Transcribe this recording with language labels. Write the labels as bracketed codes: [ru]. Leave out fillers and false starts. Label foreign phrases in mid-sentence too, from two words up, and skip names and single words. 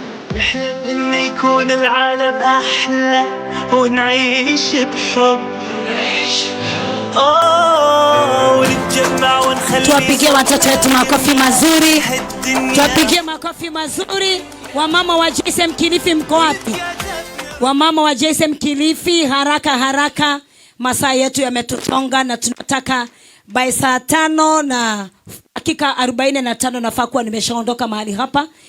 [ar] نحلم إن يكون العالم أحلى ونعيش بحب ونتجمع ونخلي. [sw] Tuwapigie watoto wetu makofi mazuri. Tuwapigie makofi mazuri. Wamama wa JSM Kilifi mko wapi? Wamama wa JSM Kilifi, haraka haraka, masaa yetu yametutonga na tunataka by saa 5 na dakika 45 nafaa kuwa nimeshaondoka mahali hapa.